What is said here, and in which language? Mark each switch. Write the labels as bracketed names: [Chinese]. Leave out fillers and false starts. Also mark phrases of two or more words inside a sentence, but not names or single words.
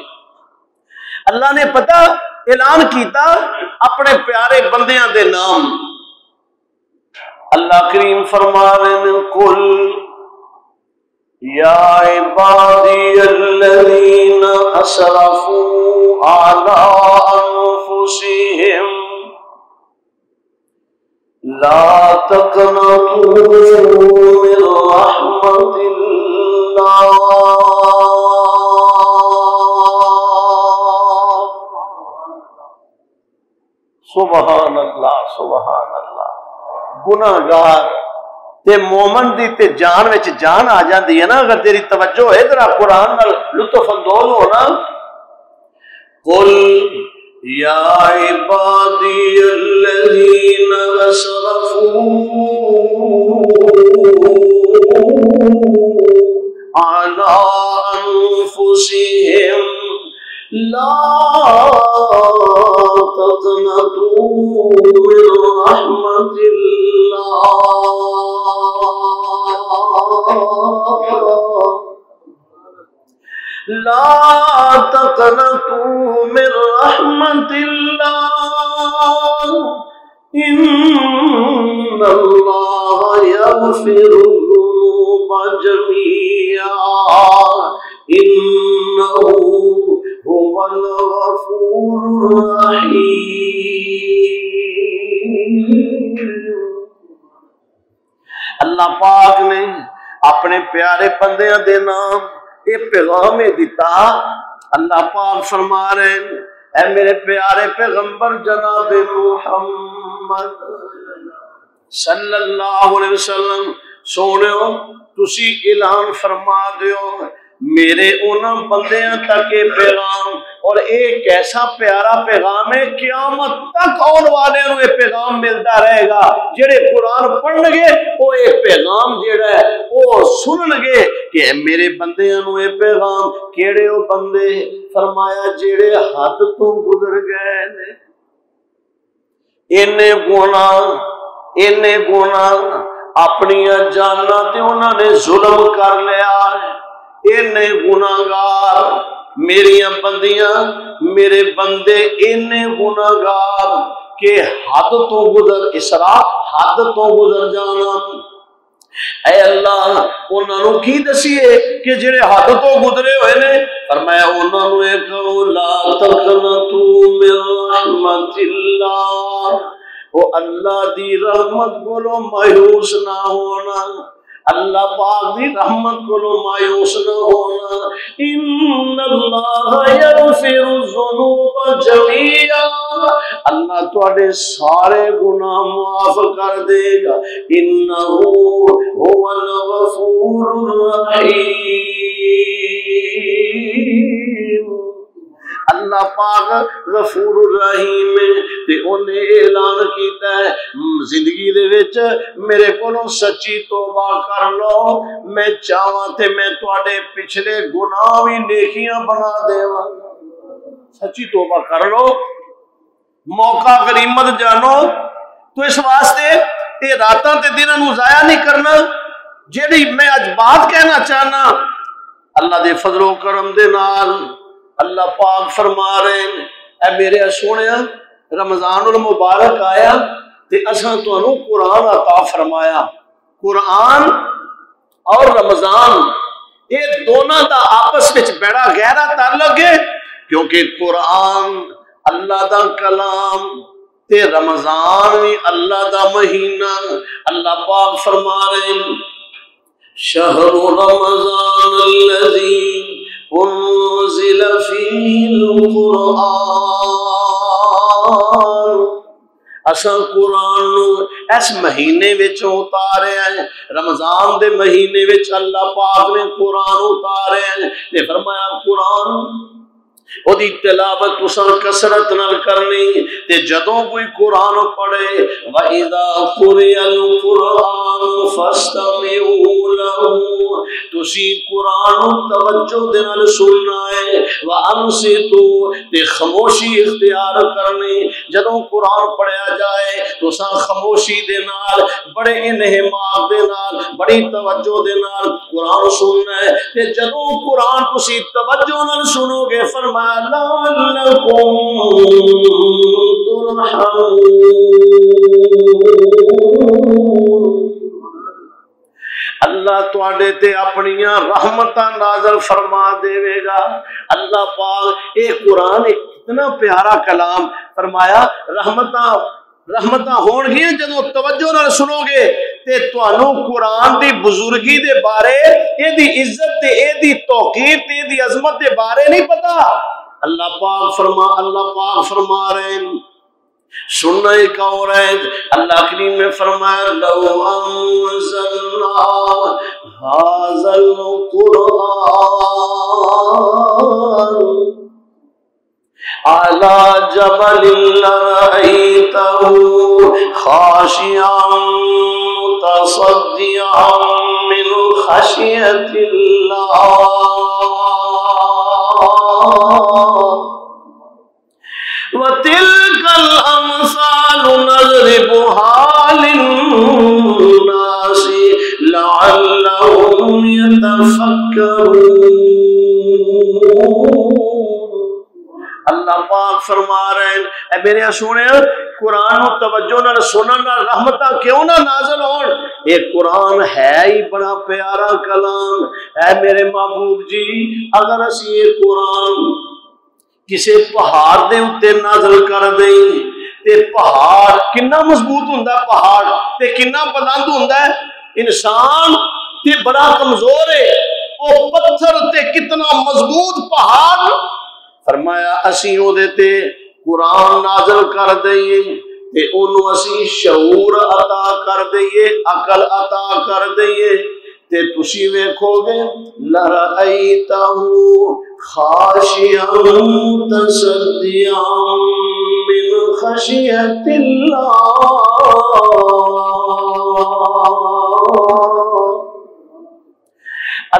[Punjabi] اللہ نے پتہ اعلان کیتا اپنے پیارے بندیاں دے نام، [Urdu] اللہ کریم فرما رہے ہیں قل [Arabic] یا عبادی الذین اسرفوا علی انفسہم لا تقنطوا من رحمت اللہ سبحان اللہ سبحان اللہ۔ گناہگار تے مومن دی تے جان وچ جان آ جاندی ہے نا اگر تیری توجہ ہے ذرا قرآن نال لطف اندوز ہونا۔ قل یا عبادی الذین اسرفوا علی انفسہم لا تقنطوا من رحمت اللہ لا تقنطوا من رحمت اللہ ان اللہ یغفر الذنوب جميعا انہ هو الغفور الرحیم۔ [Punjabi] اللہ پاک نے اپنے پیارے بندیاں دے نام یہ پیغام دیتا۔ [Urdu] اللہ پاک فرما رہے ہیں [Punjabi] اے میرے پیارے پیغمبر جناب محمد صلی اللہ علیہ وسلم سونےو تسی اعلان فرما دیو میرے انہاں بندیاں تک یہ پیغام، [Urdu] اور ایک ایسا پیارا پیغام ہے [Punjabi] قیامت تک آن والے نو [Urdu] یہ پیغام ملتا رہے گا۔ [Punjabi] جڑے قرآن پڑھن گے وہ یہ پیغام جڑا ہے وہ سنن گے کہ میرے بندیاں نو یہ پیغام کیڑے وہ بندے فرمایا جڑے حد تو گزر گئے نے، اینے گناہ اپنی جاناں تے انہاں نے ظلم کر لیا، اینے گناہگار میری بندیاں میرے بندے اینے گناہگار کہ حد تو گزر اسراف حد تو گزر جانا۔ اے اللہ انہاں نو کی دسیے کہ جڑے حد تو گزرے ہوئے نے، فرمایا انہاں نو ایک [Arabic] لا تقنطوا من رحمت اللہ، [Punjabi] وہ اللہ دی رحمت بولو مایوس نہ ہونا، اللہ پاک دی رحمت کو مایوس نہ ہونا۔ [Arabic] ان اللہ یغفر الذنوب جميعا، [Punjabi] اللہ تواڈے سارے گناہ معاف کر دے گا۔ [Arabic] انہ هو الغفور الرحیم، [Punjabi] اللہ پاک غفور الرحیم تے انہیں اعلان کیتا ہے زندگی دے وچ میرے کولوں سچی توبہ کر لو، میں چاہواں تے میں تواڈے پچھلے گناہ بھی نیکیاں بنا دیواں۔ سچی توبہ کر لو، موقع غنیمت جانو۔ تو اس واسطے یہ راتاں تے دناں نو ضائع نہیں کرنا۔ جیڑی میں اج بات کہنا چاہنا اللہ دے فضل و کرم دے نال اللہ پاک فرما رہے ہیں اے میرے سونیا رمضان المبارک آیا تے اساں تانوں قرآن عطا فرمایا۔ قرآن اور رمضان یہ دونوں دا آپس وچ بڑا گہرا تعلق ہے۔ کیونکہ قرآن اللہ دا کلام تے رمضان بھی اللہ دا مہینہ. [Urdu] اللہ پاک فرما رہے ہیں [Arabic] شہر رمضان الذی انزل فیہ القرآن. [Punjabi] اساں قرآن اس مہینے وچ اتارے ہیں. رمضان دے مہینے وچ اللہ پاک نے قرآن اتارے ہیں تے فرمایا قرآن او دی تلاوت تساں کثرت نال کرنی تے جدوں کوئی قرآن پڑھے [Arabic] وَإِذَا قُرِئَ الْقُرْآنُ فَاسْتَمِعُوا لَهُ [Punjabi] تسی قرآن توجہ دے نال سننا ہے وَأَنصِتُوا تے خاموشی اختیار کرنی. جدوں قرآن پڑھیا جائے تساں خاموشی دے نال بڑے انہماک دے نال بڑی توجہ دے نال قرآن سننا ہے تے جدوں قرآن تسی توجہ نال سنو گے فرمایا [Arabic] لعلکم ترحمون. [Punjabi] اللہ تواڈے تے اپنیاں رحمتاں نازل فرما دے گا. اللہ پاک اے قرآن ایک کتنا پیارا کلام فرمایا رحمتاں ہون گیاں جدوں توجہ نال سنو گے تے تانوں قرآن دی بزرگی دے بارے اے دی عزت تے اے دی توقیر تے اے دی عظمت دے بارے نہیں پتا. [Urdu] اللہ پاک فرما رہے ہیں سننا ایک اور ہے. اللہ کریم نے فرمایا [Arabic] لو انزلنا هذا القرآن على جبل لرأيته خاشعا متصدعا من خشية الله وَتِلْكَ الْأَمْثَالُ نَضْرِبُهَا لِلنَّاسِ لَعَلَّهُمْ يَتَفَكَّرُونَ. [Punjabi] اللہ پاک فرما رہے ہیں اے میرے سونے قرآن و توجہ نال سنن نال رحمتاں کیوں نہ نازل ہون. [Urdu] یہ قرآن ہے ہی بڑا پیارا کلام. [Punjabi] اے میرے محبوب جی اگر اسی یہ قرآن کسی پہاڑ دے اتے نازل کر دیں تے پہاڑ کنا مضبوط ہوندا ہے پہاڑ تے کنا بلند ہوندا ہے. انسان تے بڑا کمزور ہے او پتھر تے کتنا مضبوط پہاڑ. فرمایا اسی او دے تے قرآن نازل کر دئیے تے اونوں اسی شعور عطا کر دئیے عقل عطا کر دئیے تے تسی ویکھو گے [Arabic] لرأیتہ خاشعا متصدعا من خشیۃ اللہ.